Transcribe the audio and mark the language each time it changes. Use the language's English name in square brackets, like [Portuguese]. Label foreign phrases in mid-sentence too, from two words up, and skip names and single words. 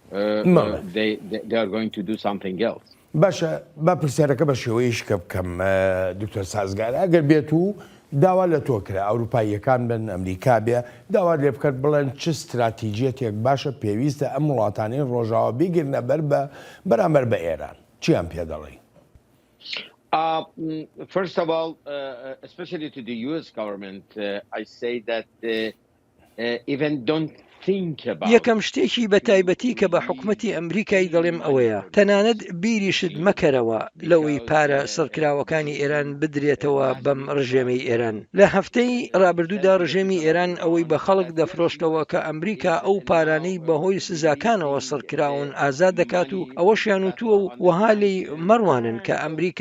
[Central Kurdish] باشە با پرسیارەکە بە شێوەیە شکە بکەم دکتۆر سازگار ئەگەر بێت و داوا لە تۆ کرا ئەوروپاییەکان بن ئەمریکا بێ داوا لێ بکات بڵێن چ استراتیجیەتێک باشە پێویستە ئەم وڵاتانەی ڕۆژاوە بیگرنە بەرامبەر بە ئێران چیان پێ دەڵێ؟ [English] First of all, especially to the US government, I say that even don't [Central Kurdish] یەکەم شتێکی بە تایبەتی کە بە حکومەتی ئەمریکای دەڵێم ئەوەیە تەنانەت بیریشت مەکەرەوە لەوەی پارە سەرکراوەکانی ئێران بدرێتەوە بەم ڕژێمەی ئێران لە هەفتەی ڕابردوودا ڕژێمی ئێران ئەوەی بە خەڵک دەفرۆشتەوە کە ئەمریکا ئەو پارانەی بەهۆی سزاکانەوە سەرکراون ئازاد دەکات و ئەوەشیان وتووە و وەهالی مەڕوانن کە ئەمریکا